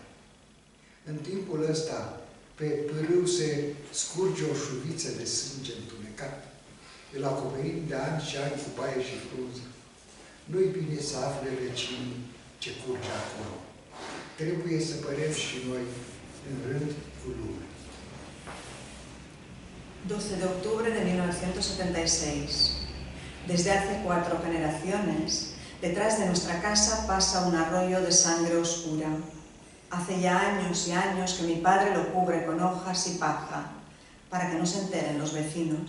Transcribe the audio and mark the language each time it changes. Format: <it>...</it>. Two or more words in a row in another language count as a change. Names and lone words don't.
<ro>În timpul ăsta, pe pârâu se scurge o șuviță de sânge întunecat. Îl acoperim de ani și ani cu paie și frunze. Nu-i bine să afle vecinii ce curge acolo. Trebuie să părem și noi în rând cu lumea.</ro> <es>12 de octubre de 1976. Desde hace 4 generaciones, detrás de nuestra casa pasa un arroyo de sangre oscura. Hace ya años y años que mi padre lo cubre con hojas y paja, para que no se enteren los vecinos.</es>